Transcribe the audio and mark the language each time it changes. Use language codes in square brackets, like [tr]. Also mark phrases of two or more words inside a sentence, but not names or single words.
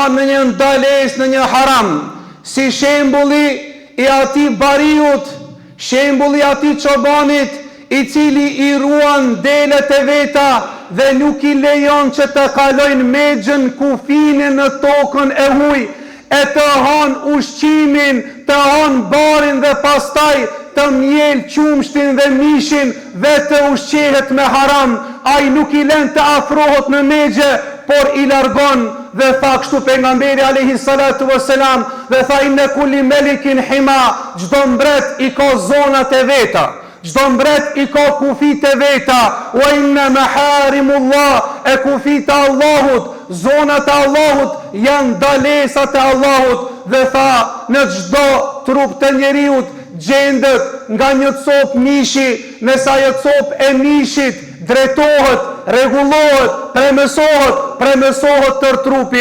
[sq] në një ndalesë, në një haram, si shembulli i atij bariut, shembulli i atij çobanit i cili i ruan delet e veta dhe nuk i lejon që të kalojnë mexhën, kufinin në tokën e huj, e të hanë ushqimin, të hanë barin dhe pastaj të mjel qumshtin dhe mishin dhe të ushqehet me haram. Ai nuk i len të afrohet në mexhe, por i largon. Dhe tha kështu pejgamberi [ar] عليه الصلاة والسلام, [sq] dhe tha: [ar] إن كل ملك حمى, [sq] çdo mbret i ka zonat e veta, çdo mbret i ka kufit e veta. [ar] وإن محارم الله, [sq] e kufit e Allahut, zonat e Allahut janë dalesat e Allahut. Dhe tha: në çdo trup të njeriut gjendet nga një cop mishi, nëse ajo cop e mishit drejtohet, rregullohet, premësohet tër trupi.